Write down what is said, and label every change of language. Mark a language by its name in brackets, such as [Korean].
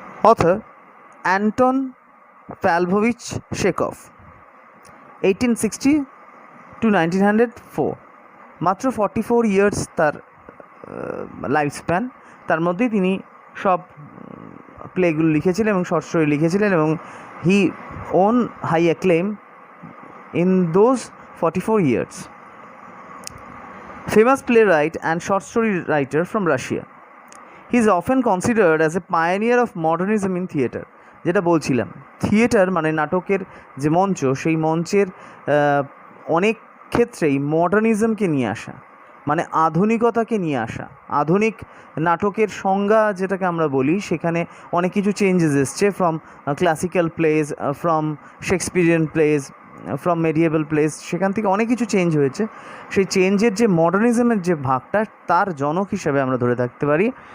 [English] author Anton Pavlovich Chekhov, 1860 to 1904, [Bangla] মাত্র [English] 44 years তার life span. [Bangla] তার মধ্যেই তিনি সব প্লেগুলো লিখেছিলেন এবং শর্ট স্টোরি লিখেছিলেন, এবং [English] He won high acclaim in those 44 years. Famous playwright and short story writer from Russia. He is often considered as a pioneer of modernism in theatre. [Bangla] যেটা বলছিলাম, থিয়েটার মানে নাটকের যে মঞ্চ, সেই মঞ্চের অনেক ক্ষেত্রেই মডার্নিজমকে নিয়ে আসা, মানে আধুনিকতাকে নিয়ে আসা। আধুনিক নাটকের সংজ্ঞা যেটাকে আমরা বলি, সেখানে অনেক কিছু চেঞ্জেস এসছে, [English] from classical plays, from Shakespearean plays, from medieval plays, [Bangla] সেখান থেকে অনেক কিছু চেঞ্জ হয়েছে। সেই চেঞ্জের যে মডার্নিজমের যে ভাগটা, তার জনক হিসেবে আমরা ধরে থাকতে পারি